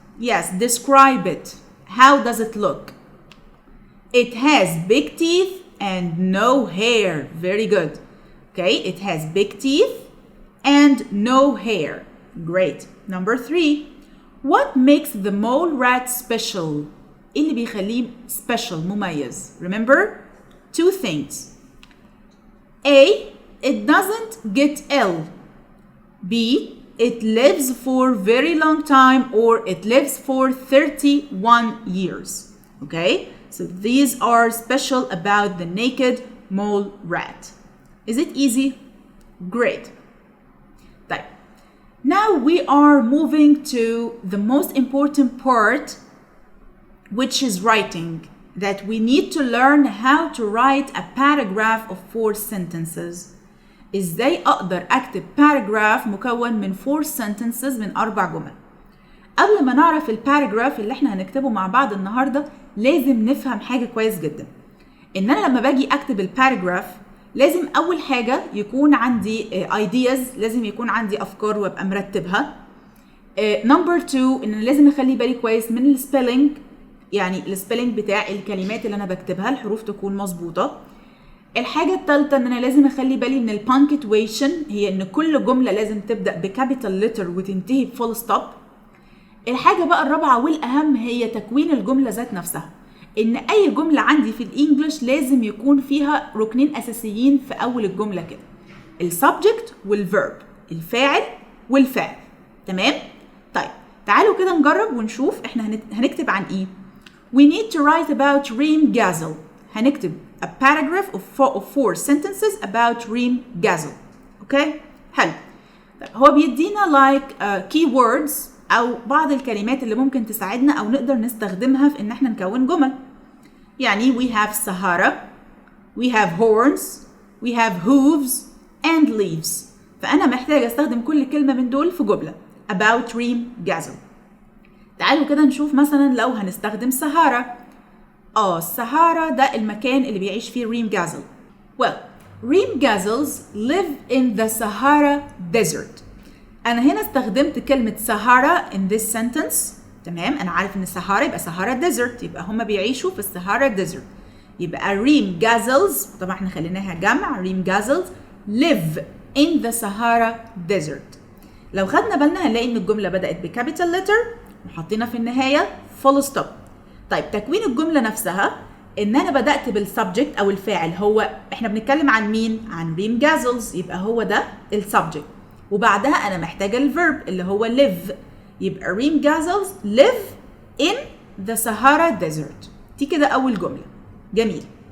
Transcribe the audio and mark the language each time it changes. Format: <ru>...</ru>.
<en>Yes, describe it. How does it look? It has big teeth and no hair. Very good. Okay, it has big teeth and no hair. Great. Number three. What makes the mole rat special?</en> <ar>إيه اللي بيخليه special مميز?</ar> <en>Remember? Two things. A. It doesn't get ill. B. It lives for very long time, or it lives for 31 years. Okay? So these are special about the naked mole rat. Is it easy? Great.</en> <ar>طيب.</ar> <en>Now we are moving to the most important part, which is writing. That we need to learn how to write a paragraph of 4 sentences.</en> <ar>ازاي اقدر اكتب paragraph مكون من 4 sentences من 4 جمل. قبل ما نعرف الباراجراف اللي احنا هنكتبه مع بعض النهارده لازم نفهم حاجه كويس جدا. ان انا لما باجي اكتب الباراجراف لازم اول حاجه يكون عندي ideas، لازم يكون عندي افكار وابقى مرتبها. نمبر 2 ان لازم اخلي بالي كويس من السبيلنج، يعني السبيلنج بتاع الكلمات اللي انا بكتبها الحروف تكون مظبوطه. الحاجة الثالثة ان انا لازم اخلي بالي من البانكتويشن، هي ان كل جملة لازم تبدأ بكابيتال لتر وتنتهي بفول ستوب. الحاجة بقى الرابعة والاهم هي تكوين الجملة ذات نفسها، ان اي جملة عندي في الانجليش لازم يكون فيها ركنين اساسيين في اول الجملة كده، السبجكت والفيرب، الفاعل والفعل. تمام؟ طيب تعالوا كده نجرب ونشوف احنا هنكتب عن ايه.</ar> <en>We need to write about Ringgazzle.</en> <ar>هنكتب</ar> <en>a paragraph of 4 sentences about Ringgazzle.</en> <ar>اوكي؟ حلو. طيب هو بيدينا like keywords او بعض الكلمات اللي ممكن تساعدنا او نقدر نستخدمها في ان احنا نكون جمل. يعني</ar> <en>we have Sahara, we have horns, we have hooves and leaves.</en> <ar>فانا محتاجه استخدم كل كلمه من دول في جمله</ar> <en>about Ringgazzle.</en> <ar>تعالوا كده نشوف مثلا لو هنستخدم Sahara. الصحارى ده المكان اللي بيعيش فيه Ringgazzle.</ar> <en>Well, Ringgazzles live in the Sahara desert.</en> <ar>أنا هنا استخدمت كلمة Sahara</ar> <en>in this sentence.</en> <ar>تمام؟ أنا عارف إن الصحارى يبقى Sahara desert، يبقى هما بيعيشوا في الصحارى desert. يبقى</ar> <en>Ringgazzles،</en> <ar>طبعا احنا خليناها جمع،</ar> <en>Ringgazzles live in the Sahara desert.</en> <ar>لو خدنا بالنا هنلاقي إن الجملة بدأت بكابيتال لتر وحطينا في النهاية full stop. طيب تكوين الجمله نفسها ان انا بدات بالسبجكت او الفاعل. هو احنا بنتكلم عن مين؟ عن Ringgazzles، يبقى هو ده السبجكت، وبعدها انا محتاجه الفيرب اللي هو live، يبقى</ar> <en>Ringgazzles live in the Sahara Desert.</en> <ar>دي كده اول جمله. جميل.</ar>